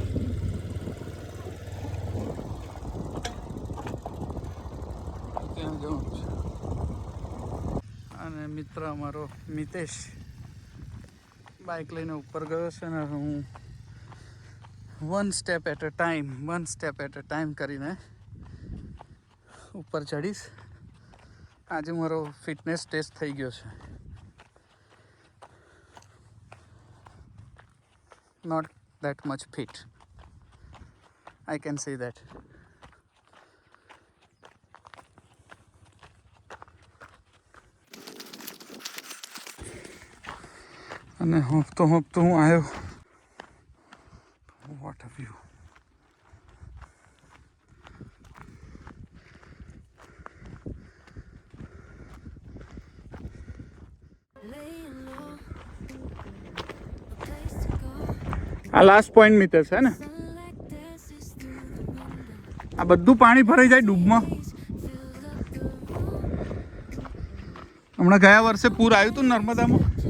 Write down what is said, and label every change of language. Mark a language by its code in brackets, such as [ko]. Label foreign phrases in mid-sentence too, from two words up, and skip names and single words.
[gu] ત્યાં જવાનું છે અને મિત્ર અમારો મિતેશ બાઇક લઈને ઉપર ગયો છે ને હું [en] one step at a time [gu] કરીને ઉપર ચડીશ આજે મારો [en] fitness test [gu] થઈ ગયો છે [en] not that much fit I can say that [gu] અને હોપતો હું આવ્યો [en] what a view [gu] આ [en] last point [gu] મિતેશ છે ને આ બધું પાણી ભરાઈ જાય ડૂબમાં હમણાં ગયા વર્ષે પૂર આવ્યું હતું નર્મદામાં